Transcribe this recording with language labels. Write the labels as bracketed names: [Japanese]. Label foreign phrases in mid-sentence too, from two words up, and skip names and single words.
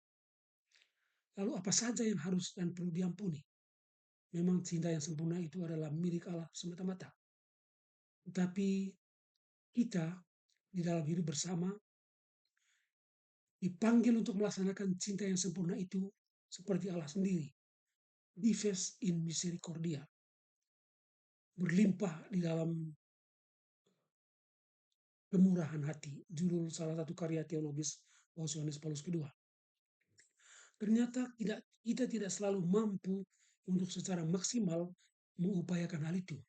[Indonesian] Lalu apa saja yang harus dan perlu diampuni? Memang cinta yang sempurna itu adalah milik Allah semata-mata. Tetapi kita di dalam hidup bersama dipanggil untuk melaksanakan cinta yang sempurna itu seperti Allah sendiri. [Latin] Vives in misericordia. [Indonesian] Berlimpah di dalam kemurahan hati. Judul salah satu karya teologis Paus Yohanes Paulus II. Ternyata kita tidak selalu mampu untuk secara maksimal mengupayakan hal itu.